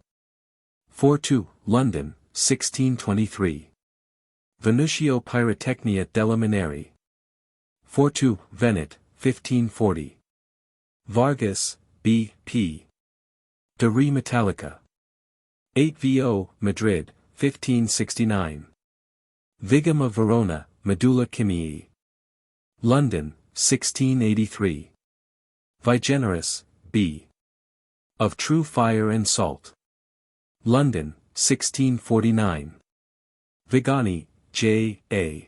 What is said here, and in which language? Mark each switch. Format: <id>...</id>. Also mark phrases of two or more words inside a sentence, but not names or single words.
<en>4-2, London, 1623. Venutio Pyrotechnia della Mineri. 4-2, Venet, 1540. Vargas, B. P. De Re Metallica. 8-vo, Madrid, 1569. Vigum of Verona, Medulla Chimiae. London, 1683. Vigenerus, B. Of True Fire and Salt. London, 1649. Vigani, J. A.</en>